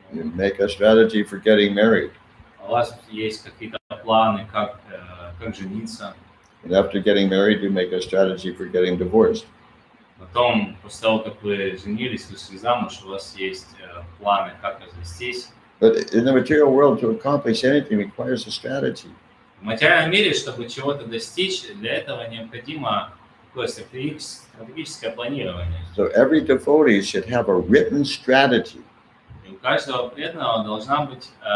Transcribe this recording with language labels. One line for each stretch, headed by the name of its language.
English: You make a strategy for getting married.
Russian: У вас есть какие-то планы, как жениться.
English: And after getting married, you make a strategy for getting divorced.
Russian: Потом, после того, как вы женились, вышли замуж, у вас есть планы, как развестись.
English: But in the material world, to accomplish anything requires a strategy.
Russian: В материальном мире, чтобы чего-то достичь, для этого необходимо такое стратегическое планирование.
English: So every devotee should have a written strategy.
Russian: И у каждого преданного должна быть